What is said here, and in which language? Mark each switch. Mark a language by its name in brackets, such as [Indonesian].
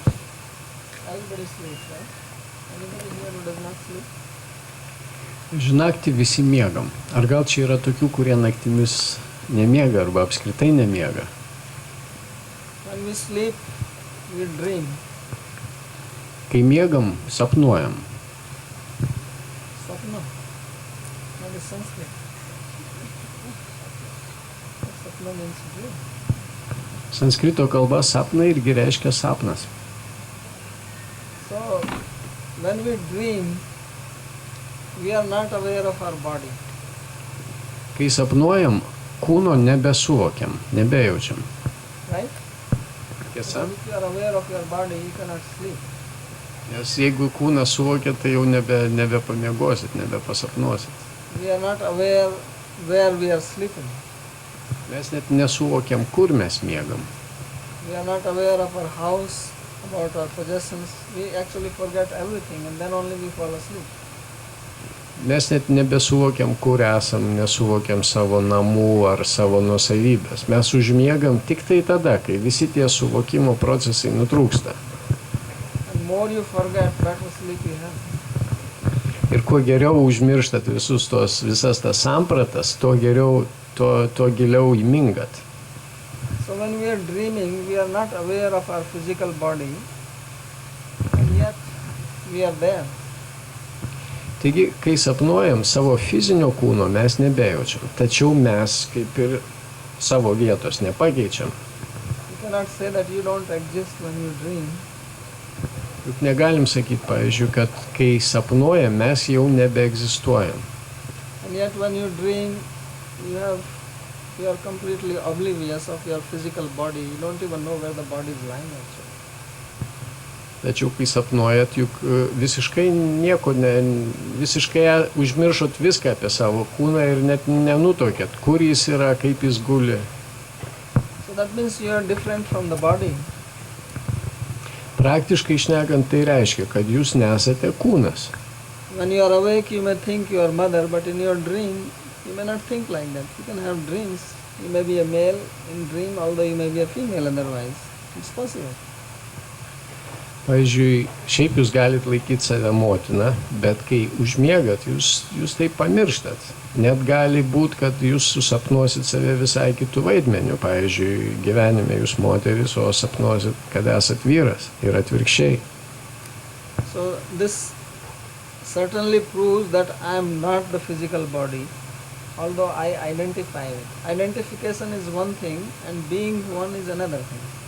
[English] Everybody sleeps, right? Anybody here who does not sleep? [Lithuanian] Naktį visi miegam. Ar gal čia yra tokių, kurie naktimis nemiega arba apskritai nemiega? [English] When we sleep, we dream. [Lithuanian] Kai miegam, sapnuojam. [English] Sapna. That is Sanskrit. Sapna means dream. [Lithuanian] Sanskrito kalba sapna irgi reiškia sapnas. [English] So, when we dream, we are not aware of our body. [Lithuanian] Kai sapnuojam, kūno nebesuvokiam, nebejaučiam. [English] Right? [Lithuanian] Tiesa? [English] If you are aware of your body, you cannot sleep. [Lithuanian] Nes jeigu kūną suvokia, tai jau nebepamiegosit, nebepasapnuosit. [English] We are not aware where we are sleeping. [Lithuanian] Mes net nesuvokiam, kur mes miegam. [English] We are not aware of our house, about our possessions. We actually forget everything and then only we fall asleep. [Lithuanian] Mes net nebesuvokiam, kur esam, nesuvokiam savo namų ar savo nuosavybės. Mes užmiegam tik tai tada, kai visi tie suvokimo procesai nutrūksta. [English] And more you forget, better sleep you have. [Lithuanian] Ir kuo geriau užmirštat visas tas sampratas, tuo giliau įmingat. [English] So when we are dreaming, we are not aware of our physical body, and yet we are there. [Lithuanian] Taigi, kai sapnuojam savo fizinio kūno, mes nebejaučiam. Tačiau mes kaip ir savo vietos nepakeičiam. [English] You cannot say that you don't exist when you dream. [Lithuanian] Juk negalim sakyti, pavyzdžiui, kad kai sapnuojam, mes jau nebeegzistuojam. [English] And yet when you dream, you are completely oblivious of your physical body. You don't even know where the body is lying actually. [Lithuanian] Tačiau kai sapnuojat, juk visiškai užmiršot viską apie savo kūną ir net nenutokėt, kur jis yra, kaip jis guli. [English] So that means you are different from the body. [Lithuanian] Praktiškai šnekant, tai reiškia, kad jūs nesate kūnas. [English] When you are awake, you may think you are mother, but in your dream, you may not think like that. You can have dreams. You may be a male in dream, although you may be a female otherwise. It's possible. [Lithuanian] Pavyzdžiui, šiaip jūs galite laikyti save motina, bet kai užmiegat, jūs tai pamirštat. Net gali būti, kad jūs susapnuosit save visai kitų vaidmenių. Pavyzdžiui, gyvenime jūs moteris, o sapnuosit, kad esat vyras ir atvirkščiai. [English] So this certainly proves that I am not the physical body, although I identify it. Identification is one thing and being one is another thing.